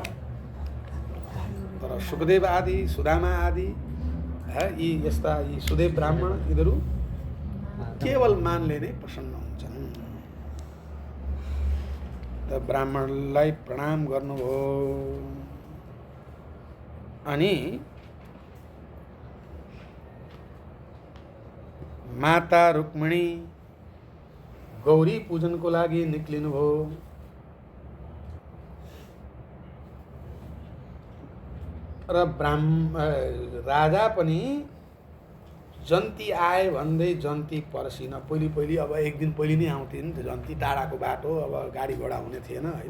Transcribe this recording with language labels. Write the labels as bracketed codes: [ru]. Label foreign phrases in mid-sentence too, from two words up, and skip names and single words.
[ne] तर सुखदेव आदि, सुदामा आदि, यी यस्ता यी सुदेव ब्राह्मण, यिनीहरू केवल मानले नै प्रसन्न हुन्छन्। त ब्राह्मणलाई प्रणाम गर्नुभयो। अनि माता रुक्मिणी गौरी पूजनको लागि निक्लिनुभयो। र राजा पनि जन्ती आए भन्दै जन्ती पर्सिन। पहिले अब एक दिन पहिले नै आउँथे नि त, जन्ती टाढाको बाटो, अब गाडी घोडा हुने थिएन होइन।